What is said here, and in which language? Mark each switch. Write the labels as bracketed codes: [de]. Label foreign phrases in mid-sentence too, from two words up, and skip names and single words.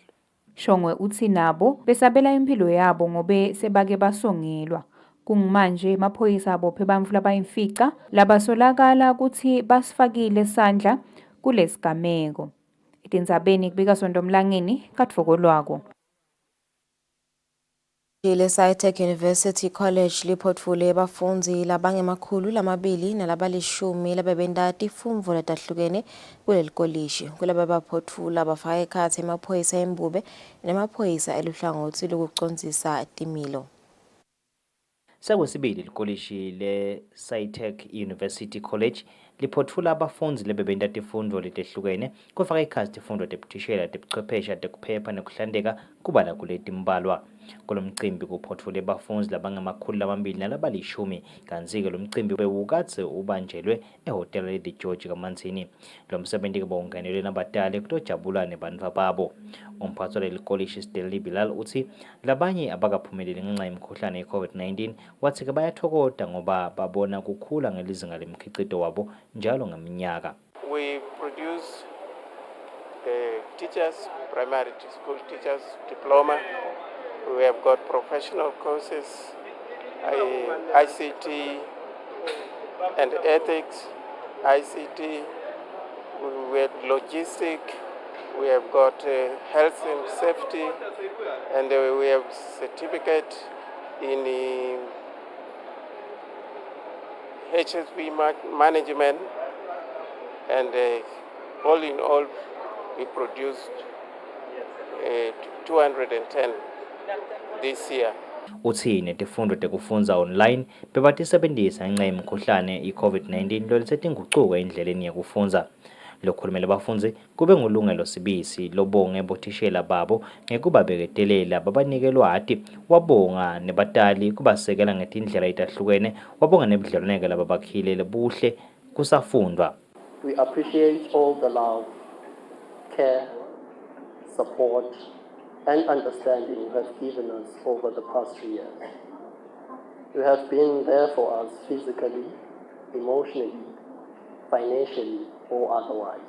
[ss] Shongwe uthi nabo besabela impilo yabo ngobe sebake basongelwa kungimanje emaphoyisa abophe bantfu labayimfica labasolakala ukuthi basifakile isandla kulesigameko. Etindzabeni kubika Sondomlangeni kadvokolwako. Le-SciTech University College liphotfule bafundzi labangemakhulu lamabili nalabalishumi labebenta tifundvo letahlukene kuleli kolishi. Kulaba baphotfula bafaka ekhatsi emaphoyisa embube nemaphoyisa eluhlangothi lokucondzisa timilo. Sekwesibili likolishi le-SciTech University College liphotfula abafundzi lebebenta tifundvo letehlukene kufaka ekhatsi tifundvo tebuthishela tebuchwephesha tekuphepha nekuhlantekwa kubala kuletimbalwa. Kulomcimbi kuphotfule bafundzi labangemakhulu lamabili nalabalishumi kantsi-ke lo mcimbi bewukatse ubanjelwe ehhotela le-The George kaManzini. Lo msebenti bewungenelwe nabatali kutojabula nebantfu babo. Umphatsi waleli kolishi Stanley Bilal uthi labanye abakaphumeleli ngenxa yemikhuhlane ye-COVID-19 wathi-ke bayathokoza ngoba babona kukhula ngelizinga lemkhicito wabo njalo ngeminyaka. [en] We produce teachers, primary school teachers diploma. We have got professional courses, ICT and ethics, ICT, we have logistics, we have got health and safety, and we have certificate in HSB management, and all in all, we produced 210 this year. [ss] Uthi netifundvo tekufundza online bebatisebentisa ngenxa yemikhuhlane i-COVID-19 lolisetingucuko endleleni yekufundza. Lokhulumela bafundzi kube ngulungelo sibisi lobonge bothishela babo ngekubabeketelela babanike lwati wabonga nebatali kubasekela ngetindlela itahlukene wabonga nebudlelwane lababakhile lebuhle kusafundwa. [en] We appreciate all the love, care, support and understanding you have given us over the past 3 years. You have been there for us physically, emotionally, financially, or otherwise.